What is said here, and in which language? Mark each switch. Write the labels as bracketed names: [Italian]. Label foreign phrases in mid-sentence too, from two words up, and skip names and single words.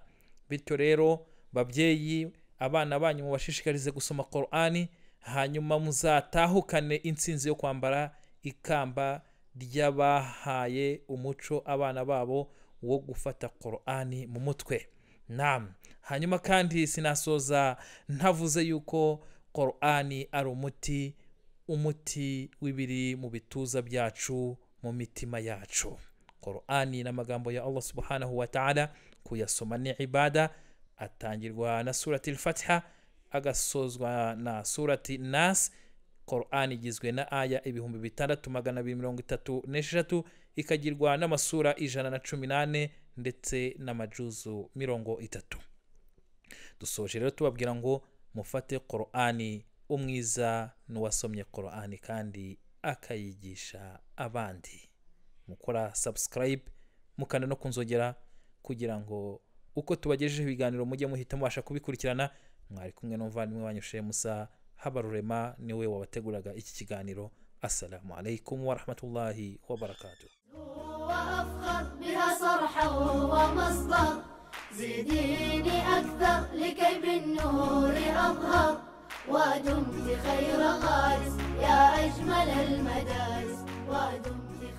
[Kinyarwanda] Bityo rero babyeyi, abana banyu mubashishikarize gusoma Qur'an, hanyuma muzatahukane intsinzi yo kwambara ikamba ry'abahaye umuco abana babo wo gufata Qur'an mu mutwe. Naam, hanyuma kandi sinasoza ntavuze yuko Qur'an ari umuti w'ibiri mu bituza byacu, mu mitima yacu. Qur'an n'amagambo ya Allah [Arabic] سبحانه وتعالى, [Kinyarwanda] kuyasoma ni ibada. Atangirwa na surati al-Fatiha, agasozwa na surati Nas. Qur'an igizwe na aya 6236, ikagirwa n'amasura 118 ndetse n'amajuzu 30. Dusoje rero tubabwira ngo mufate Qur'ani umwiza n'uwasomye Qur'ani kandi akayigisha abandi. Mukora subscribe mukanda no kunzogera kugira ngo uko tubagejeje ibiganiro mujye muhita mubasha kubikurikirana. Mwari kumwe n'umuvandimwe wanyu Sheikh Musa Habarurema, niwe wabateguraga iki kiganiro. [Arabic] السلام عليكم ورحمة الله وبركاته. وأفخر بها صرحا ومصدر زيديني أكثر لكي بالنور أظهر ودمت خير غارس يا أجمل المدارس ودمت